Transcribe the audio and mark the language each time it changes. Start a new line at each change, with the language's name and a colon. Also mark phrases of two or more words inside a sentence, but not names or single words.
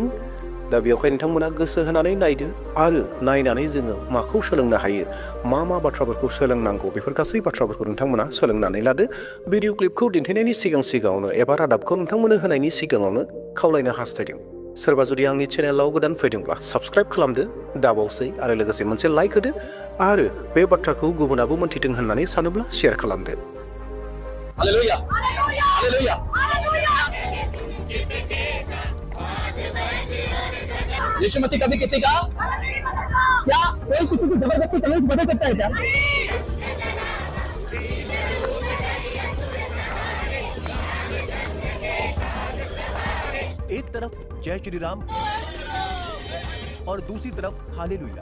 Bodo: दा बेवहाय नोंथांमोना गोसो होनानै नायदो आरो नायनानै जोङो माखौ सोलोंनो हायो, मा बाथ्राफोरखौ सोलोंनांगौ, बेफोर गासै बाथ्राफोरखौ नोंथांमोना सोलोंनानै लादो। भिडिअ क्लिपखौ दिन्थिनायनि सिगाङावनो एबा रादाबखौ नोंथांमोननो होनायनि सिगाङावनो खावलायनो हास्थायदों। सोरबा जुदि आंनि चेनेलाव गोदान फैदोंब्ला साबस्क्राइब खालामदो दाबावसै आरो लोगोसे मोनसे लाइक होदो आरो बे बाथ्राखौ गुबुनाबो मोनथिदों होननानै सानोब्ला शेयार खालामदो। हालेलुया हालेलुया हालेलुया।
Hindi: यीशु मसीह कभी किसी का क्या कोई किसी को जबरदस्ती कलेश बदल सकता है क्या? एक तरफ जय श्री राम और दूसरी तरफ हालेलुया